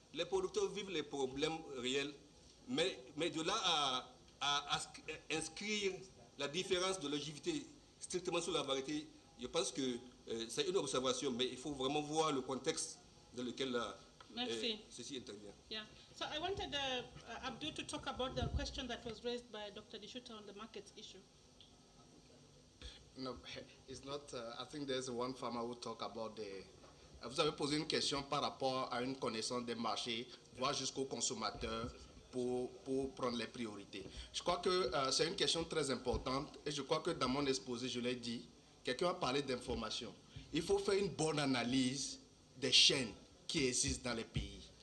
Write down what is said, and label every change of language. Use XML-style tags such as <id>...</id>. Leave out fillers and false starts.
<fr>Les producteurs vivent les problèmes réels, mais de là à inscrire la différence de longévité strictement sur la variété, je pense que c'est une observation, mais il faut vraiment voir le contexte dans lequel ceci intervient.</fr> <en>Yeah. So I wanted Abdou to talk about the question that was raised by Dr. Dishuta on the market issue. No, it's not. I think there's one farmer who talk about the.</en> <fr>Vous avez posé une question par rapport à une connaissance des marchés, voire jusqu'au consommateur pour prendre les priorités. Je crois que c'est une question très importante et je crois que dans mon exposé, je l'ai dit, quelqu'un a parlé d'information. Il faut faire une bonne analyse des chaînes qui existent dans les pays.</fr>